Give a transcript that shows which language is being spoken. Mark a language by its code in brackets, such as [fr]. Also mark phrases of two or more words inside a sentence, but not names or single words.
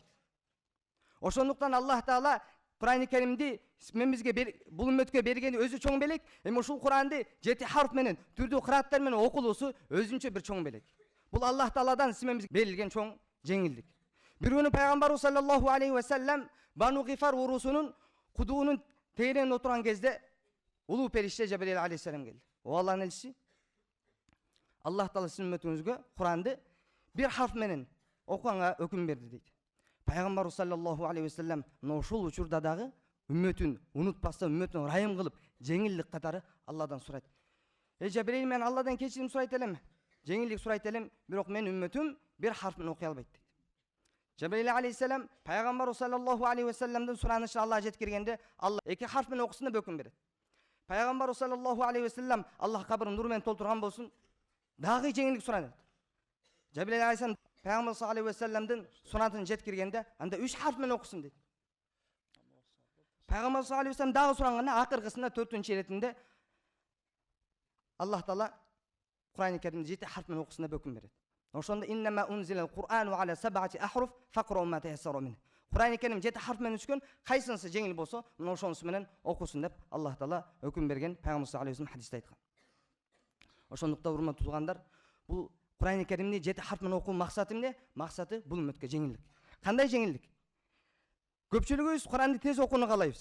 [ky] Ошондуктан Аллах Таала Кур'ани Каримди бизге бул үммөткө бергени өзү чоң белек, эми ушул Кур'анды 7 харф менен, түрдүү кырааттар менен окулуусу өзүнчө бир чоң белек. Бул Аллах Тааладан бизге берилген чоң жеңилдик. Бир күнү пайгамбарыбыз [ar] صلى الله عليه وسلم [ky] Бану Гифар урусунун кудуунун тегеренине отурган кезде улуу периште Жабраил алейхиссалам келди. О Аллахтын элчиси, Аллах Таала сиздин үммөтүңүзгө Кур'анды бир харф менен окуганга өкүм берди дейт. Пайгамбарыбыз [ar] صلى الله عليه وسلم [ky] ушул учурда дагы үммөтүн унутпастан, үммөтүн райым кылып, жеңилдик катары Алладан сурайт. Жабраил, мен Алладан кечирим сурайт элем, жеңилдик сурайт элем, бирок мен үммөтүм бир харф менен окуй албайт дейт. Жабраил алейхиссалам пайгамбарыбыз [ar] صلى الله عليه وسلم [ky] суранышын Аллах жеткиргенде, Алла 2 харф менен окусун деп өкүм берет. Пайгамбарыбыз [ar] صلى الله عليه وسلم [ky] Аллах кабрын нур менен толтурган болсун, дагы жеңилдик суранат. Жабраил алейхиссалам Пайгамбарыбыз [ar] عليه وسلم [ky] сунатын жеткиргенде, анда 3 харф менен окусун дейт. Пайгамбарыбыз [ar] عليه وسلم [ky] дагы суранганда, акыркысында 4-нчү иретинде Аллах Таала Кур'ани Каримди 7 харф менен окусун деп өкүм берет. [ar] Ошондо إنما أنزل القرآن على 7 أحرف فاقرءوا ما تيسر من. [ky] Кур'ани Карим 7 харф менен түшкөн, кайсынысы жеңил болсо, мына ошонусу менен окусун деп Аллах Таала өкүм берген, Пайгамбарыбыз [ar] عليه وسلم [ky] хадисте айткан. Ошондуктан урматтуу туугандар, бул Кур'ани Каримди 7 харф менен окуу максаты эмне? Максаты бул үммөткө жеңилдик. Кандай жеңилдик? Көпчүлүгүбүз Кур'анды тез окууну каалайбыз.